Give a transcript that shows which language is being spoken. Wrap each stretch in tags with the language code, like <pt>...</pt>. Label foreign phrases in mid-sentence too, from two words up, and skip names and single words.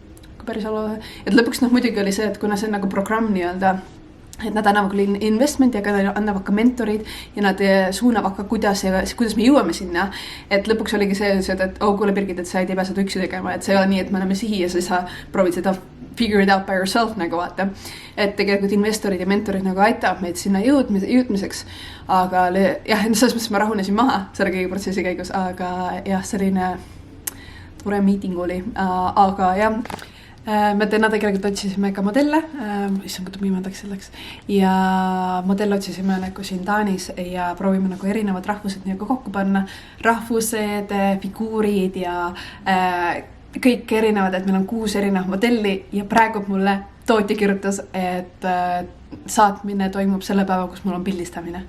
<et>Et lõpuks muidugi oli see, et kuna see on programm nii-öelda, et nad annavad küll investmenti, aga nad annavad ka mentorid ja nad suunavad ka, kuidas me jõuame sinna. Et lõpuks oligi see, et kuule Birgit, et sa ei pea seda üksi tegema, et see ei ole nii, et me oleme sihi ja siis sa proovid seda</et> <en>figure it out by yourself</en> <et>nagu vaata. Et tegelikult investorid ja mentorid nagu aitavad meid sinna jõudmiseks. Aga jah, selles mõttes ma rahunesin maha selle kõige protsessi käigus, aga jah, selline tore meeting oli, aga jah, me täna tegelikult otsisime ka modelle, issand kui pimedaks selleks, ja modelle otsisime nagu siin Taanis ja proovime nagu erinevad rahvused nagu kokku panna, rahvused, figuurid ja kõik erinevad, et meil on 6 erinevat modelli ja praegu mulle tootja kirjutas, et saatmine toimub selle päeva, kus mul on pildistamine.</et>